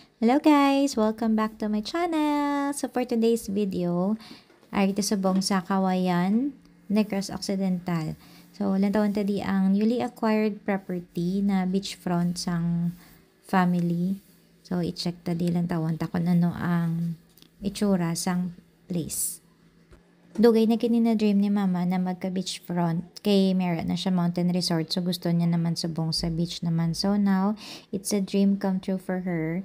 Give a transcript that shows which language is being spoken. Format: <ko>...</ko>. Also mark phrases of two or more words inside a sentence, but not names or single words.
<en>Hello guys! Welcome back to my channel! So for today's video,</en> <hil>ay ito subong sa Kawayan, Negros Occidental. So lantawan tadi ang</hil> <en>newly acquired property</en> <hil>na beachfront sang family. So i-check tadi lantawan ta kung ano ang itsura sang place. Dugay na kini na dream ni mama na magka beachfront kay meron na siya</hil> <en>mountain resort,</en> <hil>so gusto niya naman subong sa beach naman.</hil> <en>So now it's a dream come true for her.</en>